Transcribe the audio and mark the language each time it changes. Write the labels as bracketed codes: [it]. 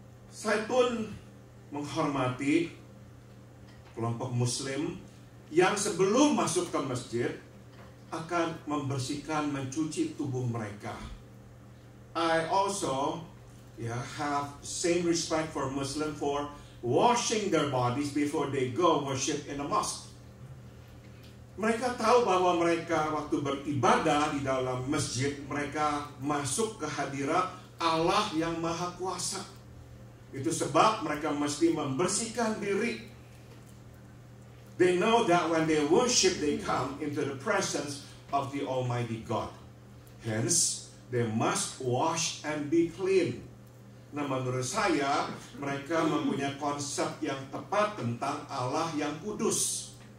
[id] Saya pun menghormati kelompok muslim yang sebelum masuk ke masjid akan membersihkan, mencuci tubuh mereka. [en] I also have same respect for Muslim for washing their bodies before they go worship in a mosque. [id] Mereka tahu bahwa mereka waktu beribadah di dalam masjid, mereka masuk ke hadirat Allah yang Maha Kuasa. Itu sebab mereka mesti membersihkan diri. [en] They know that when they worship, they come into the presence of the Almighty God. Hence, they must wash and be clean. [id] Nah, menurut saya, mereka mempunyai konsep yang tepat tentang Allah yang kudus.